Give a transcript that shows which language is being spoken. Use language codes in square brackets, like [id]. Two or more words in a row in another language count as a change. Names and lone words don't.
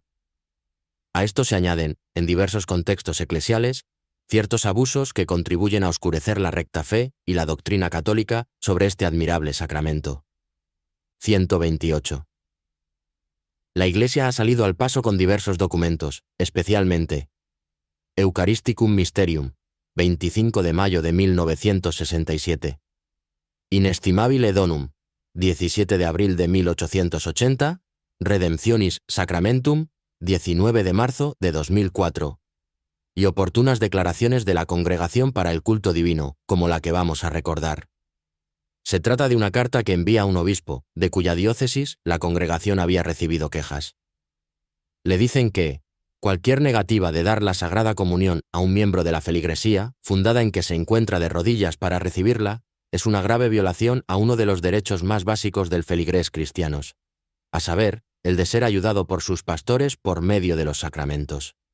[es] A esto se añaden, en diversos contextos eclesiales, ciertos abusos que contribuyen a oscurecer la recta fe y la doctrina católica sobre este admirable sacramento. 128. La Iglesia ha salido al paso con diversos documentos, especialmente Eucharisticum Mysterium, 25 de mayo de 1967. Inestimabile Donum, 17 de abril de 1880, Redemptionis Sacramentum, 19 de marzo de 2004. Y oportunas declaraciones de la Congregación para el Culto Divino, como la que vamos a recordar. Se trata de una carta que envía a un obispo, de cuya diócesis la congregación había recibido quejas. Le dicen que cualquier negativa de dar la Sagrada Comunión a un miembro de la feligresía, fundada en que se encuentra de rodillas para recibirla, es una grave violación a uno de los derechos más básicos del feligrés cristianos, a saber, el de ser ayudado por sus pastores por medio de los sacramentos.